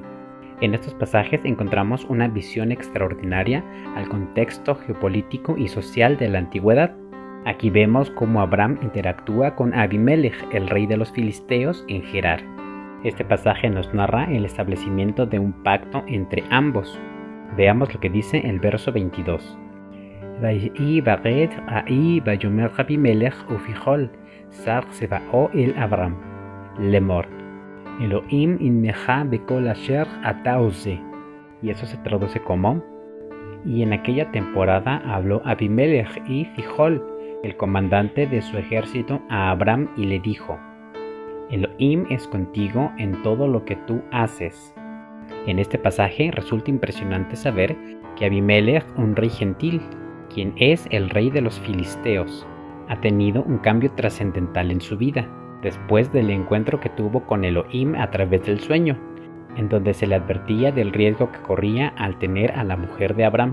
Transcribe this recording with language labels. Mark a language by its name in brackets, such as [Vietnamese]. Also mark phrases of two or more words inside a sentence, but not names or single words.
[Spanish] En estos pasajes encontramos una visión extraordinaria al contexto geopolítico y social de la antigüedad. Aquí vemos cómo Abraham interactúa con Abimelech, el rey de los filisteos, en Gerar. Este pasaje nos narra el establecimiento de un pacto entre ambos. Veamos lo que dice el verso 22. [Hebrew] ויהי ברד ההיא ויאמר אבימלך ופיכול שר צבאו אל אברהם לאמור אלוהים עמך בכל אשר אתה עושה. [Spanish] Y eso se traduce como: y en aquella temporada habló Abimelech y Fichol, el comandante de su ejército, a Abraham y le dijo: Elohim es contigo en todo lo que tú haces. En este pasaje resulta impresionante saber que Abimelech, un rey gentil, quien es el rey de los filisteos, ha tenido un cambio trascendental en su vida, después del encuentro que tuvo con Elohim a través del sueño, en donde se le advertía del riesgo que corría al tener a la mujer de Abraham.